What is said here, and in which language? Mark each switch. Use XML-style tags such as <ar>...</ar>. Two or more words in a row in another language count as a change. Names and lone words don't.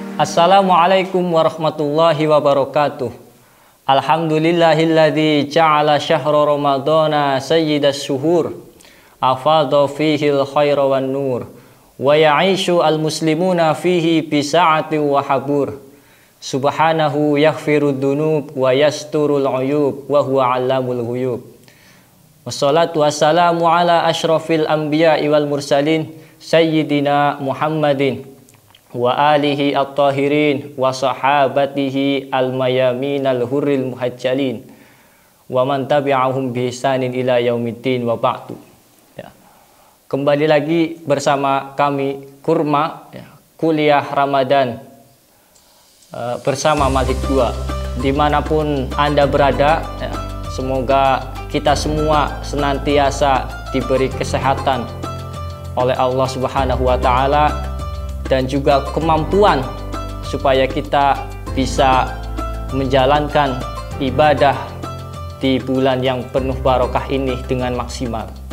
<ar>السلام عليكم ورحمة الله وبركاته. الحمد لله الذي جعل شهر رمضان سيد الشهور، أفاض فيه الخير والنور, ويعيش المسلمون فيه بسعة وحبور. سبحانه يغفر الذنوب ويستر العيوب وهو علام الغيوب. والصلاة والسلام على أشرف الأنبياء والمرسلين سيدنا محمد وآله الطاهرين وصحابته الميامين الغر المحجلين ومن تبعهم بإحسان إلى يوم الدين وبعد.</ar> <id>Ya. Kembali lagi bersama kami Kurma, ya, kuliah Ramadan bersama Malik 2. Dimanapun Anda berada, ya, semoga kita semua senantiasa diberi kesehatan oleh Allah</id> <ar>سبحانه وتعالى</ar> <id>dan juga kemampuan supaya kita bisa menjalankan ibadah di bulan yang penuh barokah ini dengan maksimal.</id>